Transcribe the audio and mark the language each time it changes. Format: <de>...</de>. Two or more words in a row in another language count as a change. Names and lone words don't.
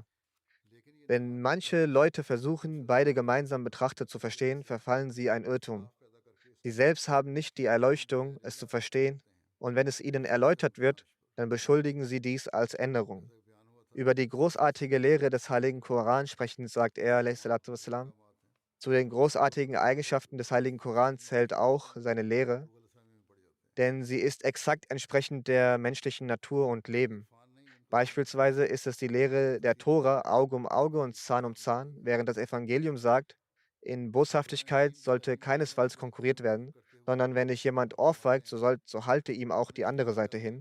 <de>Wenn manche Leute versuchen, beide gemeinsam betrachtet zu verstehen, verfallen sie ein Irrtum. Sie selbst haben nicht die Erleuchtung, es zu verstehen, und wenn es ihnen erläutert wird, dann beschuldigen sie dies als Änderung. Über die großartige Lehre des heiligen Koran sprechend sagt er,</de> <ar>عليه الصلاة والسلام,</ar> <de>zu den großartigen Eigenschaften des heiligen Koran zählt auch seine Lehre, denn sie ist exakt entsprechend der menschlichen Natur und Leben. Beispielsweise ist es die Lehre der Tora Auge um Auge und Zahn um Zahn, während das Evangelium sagt, in Boshaftigkeit sollte keinesfalls konkurriert werden, sondern wenn dich jemand ohrfeigt, so halte ihm auch die andere Seite hin.</de>